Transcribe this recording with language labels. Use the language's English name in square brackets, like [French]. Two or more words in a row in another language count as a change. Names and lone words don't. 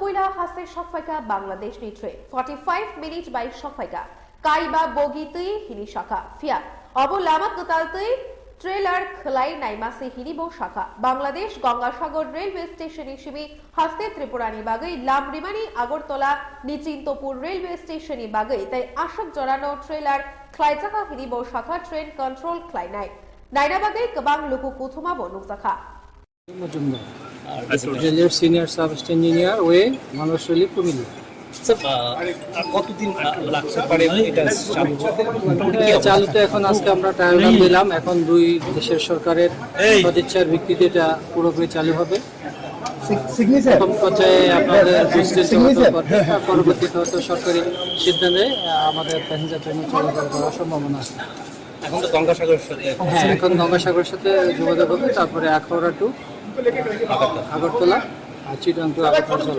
[Kok Borok] puila haste shopfaika Bangladesh ni train 45 minutes by shopfaika kaiba bogi tui hini shaka fia obo lama kutal tui trailer khlai naima se hini bo shaka Bangladesh Gangasagar railway station ishimi haste Tripura ni bagai lamrimani agortola nichintopur railway station ni bagai tai ashok jorano trailer Klaitaka hinibo shaka [English] train control [Kok Borok] klainai nainabagai kebang luku kuthuma bo nuksakha [Bangla] মজুমদার রেলের সিনিয়র সাব ইঞ্জিনিয়ার ওয়ে মানুষলি কুমিল্লা। কতদিন লাগতে পারে এটা চালু চালুতে এখন আজকে আমরা [English] trial run [Bangla] দিলাম, এখন দুই দেশের সরকারের সদিচ্ছার ভিত্তিতে এটা পুরোপুরি চালু হবে। প্রথম পর্যায়ে আপনাদের পরবর্তীতে হয়তো সরকারি সিদ্ধান্তে আমাদের [English] passenger train [Bangla] চলাচল করার সম্ভাবনা আছে। এখন তো গঙ্গাসাগরের সাথে এখন গঙ্গাসাগরের সাথে যোগাযোগ হবে, তারপরে আখাউড়া টু আগরতলা আর চিটাং টু আগরতলা।